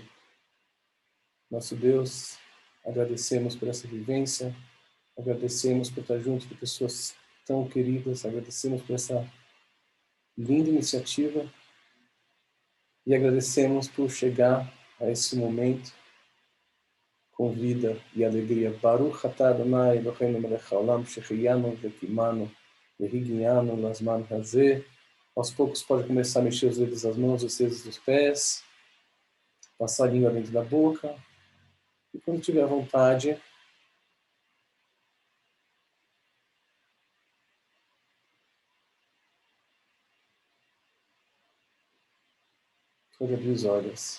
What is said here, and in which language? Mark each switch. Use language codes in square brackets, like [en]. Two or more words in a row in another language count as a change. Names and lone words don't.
[pt] Nosso Deus, agradecemos por essa vivência, agradecemos por estar junto de pessoas tão queridas, agradecemos por essa linda iniciativa e agradecemos por chegar a esse momento com vida e alegria. [he] ברוך אתה ה' אלהינו מלך העולם שהחיינו וקיימנו והגיענו לזמן הזה, [pt] Aos poucos pode começar a mexer os dedos das mãos, os dedos dos pés, passar a língua dentro da boca. E quando tiver vontade, pode abrir os olhos.